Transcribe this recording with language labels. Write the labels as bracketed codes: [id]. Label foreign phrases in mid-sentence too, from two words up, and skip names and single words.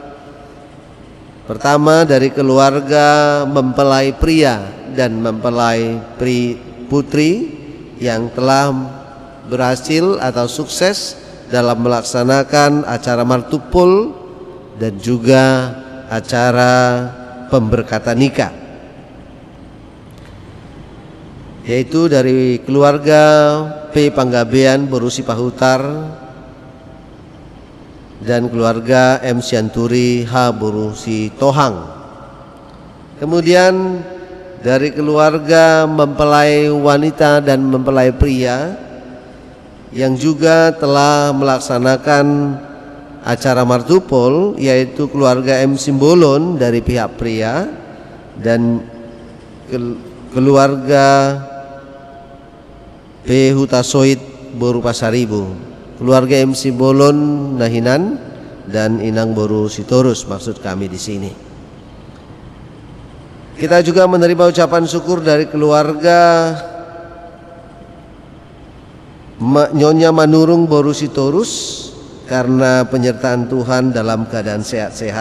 [id] Pertama dari keluarga mempelai pria dan mempelai putri yang telah berhasil atau sukses dalam melaksanakan acara martupul dan juga acara pemberkatan nikah, yaitu dari keluarga P. Panggabean Borusi Pahutar dan keluarga M. Sianturi H. Borusi Tohang. Kemudian dari keluarga mempelai wanita dan mempelai pria yang juga telah melaksanakan acara martupol, yaitu keluarga M. Simbolon dari pihak pria dan keluarga P. Hutasoid Boru Pasaribu, keluarga M. Simbolon Nahinan dan Inang Boru Sitorus maksud kami di sini. Kita juga menerima ucapan syukur dari keluarga Nyonya Manurung Boru Sitorus karena penyertaan Tuhan dalam keadaan sehat-sehat.